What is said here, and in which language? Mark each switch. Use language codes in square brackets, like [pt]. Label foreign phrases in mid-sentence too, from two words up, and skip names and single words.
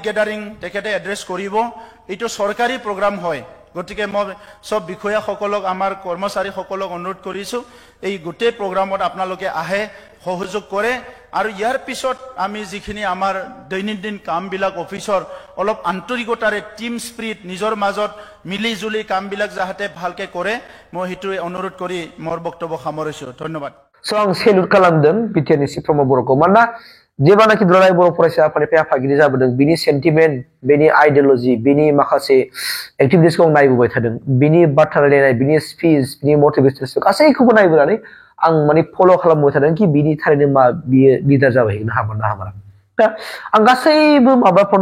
[as] গেদাৰিং তেখেতে এড্ৰেছ কৰিব এইটো চৰকাৰী প্ৰগ্ৰাম হয় গতিকে মই সব বিষয়াসকলক আমাৰ কৰ্মচাৰীসকলক অনুৰোধ কৰিছো এই গোটেই প্ৰগ্ৰামত আপোনালোকে আহে সহযোগ কৰে আৰু ইয়াৰ পিছত আমি যিখিনি আমাৰ দৈনন্দিন কামবিলাক অফিচৰ অলপ আন্তৰিকতাৰে [en] team spirit [as] নিজৰ মাজত মিলি জুলি কামবিলাক যাহাতে ভালকে কৰে মই হেতু অনুৰোধ কৰি মোৰ বক্তব্য সামৰিছো ধন্যবাদ [brx] So आं सेलुट खालामदों बिटिआरनि सि प्रमद बर'खौ मानोना जेब्लानाखि दुलाराय बर' फरायसा आफादनिफ्राय आफादगिरि जाबोदों बिनि सेन्टिमेन्ट बिनि आइडियल'जि बिनि माखासे एक्टिभिटिसखौ आं नायबोबाय थादों बिनि बाथ्रा रायलायनाय बिनि स्पिच बिनि मटिभेसन गासैखौबो नायबोनानै आं माने फल' खालामबाय थादों कि बिनि थारैनो मा बियो लिडार जाबाय हैनो हागोन ना हामारा दा आं गासैबो माबाफ्रावनो